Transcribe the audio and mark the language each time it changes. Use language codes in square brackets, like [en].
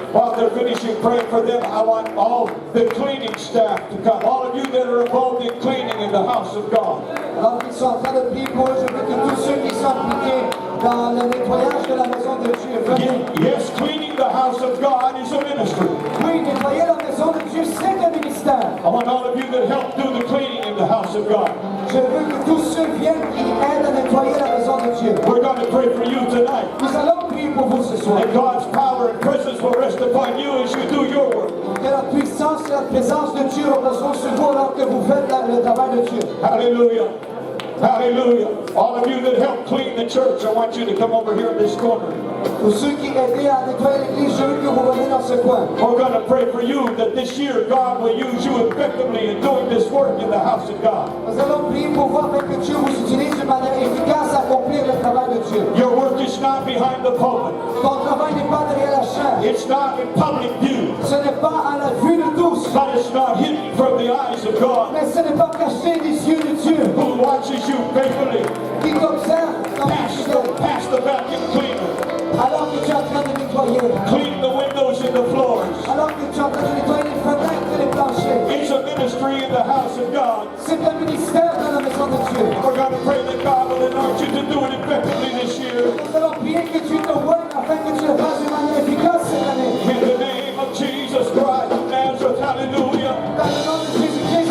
[en] While they're finishing praying for them, I want all the cleaning staff to come. All of you that are involved in cleaning in the house of God. [fr] Alors qu'ils sont en train de prier pour eux, je veux que tous ceux qui sont impliqués dans le nettoyage de la maison de Dieu, venez. [en] Yes, cleaning the house of God is a ministry. [fr] Oui, nettoyer la maison de Dieu, c'est un ministère. [en] I want all of you that help do the cleaning in the house of God. [fr] Je veux que tous ceux viennent qui aident à nettoyer la maison de Dieu. [en] We're going to pray for you tonight. [fr] Nous allons prier pour vous ce soir. [en] That God's power and presence will rest upon you as you do your work. [fr] Que la puissance et la présence de Dieu reposeront sur vous alors que vous faites le travail de Dieu. [en] Hallelujah. Hallelujah. All of you that help clean the church, I want you to come over here in this corner. [fr] Pour ceux qui aidaient à nettoyer l'église, je veux que vous veniez dans ce coin. [en] We're going to pray for you that this year God will use you effectively in doing this work in the house of God. [fr] Nous allons prier pour voir que Dieu vous utilise de manière efficace à accomplir le travail de Dieu. [en] Your work is not behind the pulpit. [fr] Ton travail n'est pas derrière la chaîne. [en] It's not in public view. [fr] Ce n'est pas à la vue de tous. [en] But it's not hidden from the eyes of God, [fr] Mais ce n'est pas caché des yeux de Dieu [en] who watches you faithfully. [fr] qui t'observe dans la fidèle. [en] Pass the vacuum cleaner. [fr] Alors que tu es en train de nettoyer. [en] Clean the windows and the floors. [fr] Alors que tu es en train de nettoyer les fenêtres et les planchers. [en] It's a ministry in the house of God. [fr] C'est un ministère dans la maison de Dieu. [en] We're going to pray that God will anoint you to do it effectively this year. [fr] Nous allons prier que Dieu te voie afin que tu le fasses de manière efficace cette année. [en] In the name of Jesus Christ of Nazareth, hallelujah. [fr] Dans le nom de Jésus-Christ.